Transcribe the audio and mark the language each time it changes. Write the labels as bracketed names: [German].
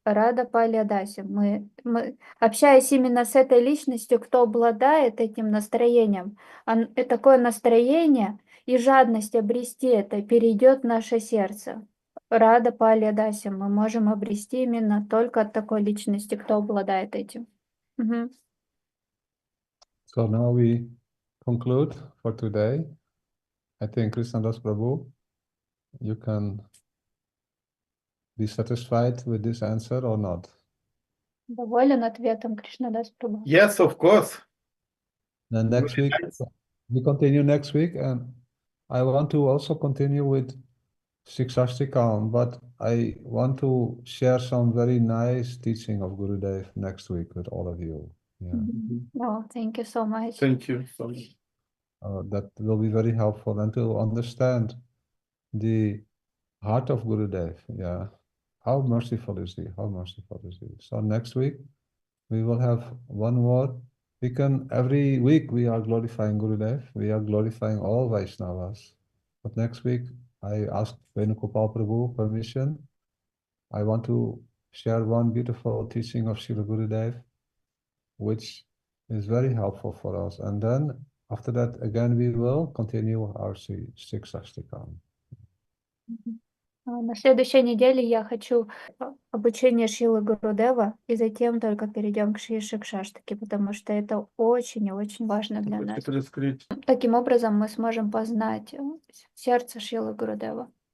[Russian] Рада Палиядаси. Мы, общаясь именно с этой личностью, кто обладает этим настроением, такое настроение и жадность обрести это перейдет в наше сердце. Рада Палиядаси. Мы можем обрести именно только от такой личности, кто обладает этим. Угу. [English] So now we conclude for today. I think krsna-dasa Prabhu, you can be satisfied with this answer or not? [Russian] Доволен ответом Кришна-даса Прабху? [English] Yes, of course. Then next week, we continue next week, and I want to also continue with Sikshastikam, but I want to share some very nice teaching of Gurudev next week with all of you. Yeah. Oh, thank you so much. Thank you so much. That will be very helpful, and to understand the heart of Gurudev. Yeah. How merciful is he? How merciful is he? So next week, we will have one more. Every week we are glorifying Gurudev. We are glorifying all Vaishnavas. But next week, I asked Venugopal Prabhu permission. I want to share one beautiful teaching of Srila Gurudev, which is very helpful for us. And then after that, again, we will continue our Sikshastikam. [Russian] На следующей неделе я хочу обучение Шрилы Гурудева, и затем только перейдем к Шри Шикшаштаке, потому что это очень и очень важно для нас. Таким образом мы сможем познать сердце Шрилы Гурудева.